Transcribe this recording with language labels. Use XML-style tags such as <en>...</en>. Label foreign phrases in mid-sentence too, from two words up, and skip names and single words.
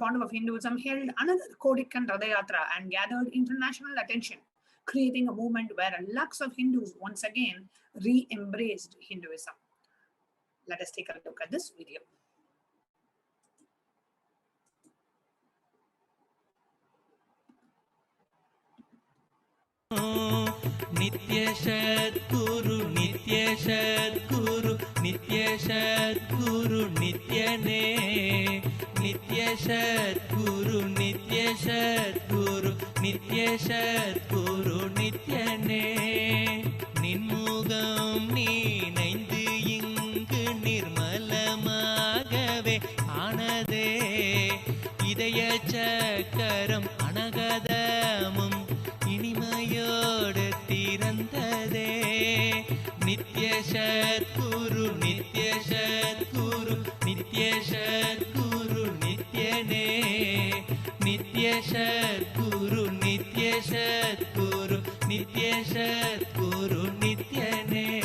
<en>Pontiff of Hinduism held another Kodikan Radayatra and gathered international attention, creating a movement where lakhs of Hindus once again re-embraced Hinduism. Let us take a look at this video.</en> <ta>நித்ய சத்குரு, நித்ய சத்குரு, நித்ய சத்குரு, நித்யனே. நித்ய சத்குரு, நித்ய சத்குரு, நித்ய சத்குரு, நித்யனே. நின்முகம் நினைந்து இங்கு நிர்மலமாகவே ஆனதே. இதய சக்கரம் அனாகதமும் இனிமையோடு திறந்ததே. நித்ய சத்குரு, நித்ய சத்குரு, நித்ய சத்குரு, நித்யனே. நித்ய சத்குரு, நித்ய சத்குரு, நித்ய சத்குரு, நித்யனே.</ta>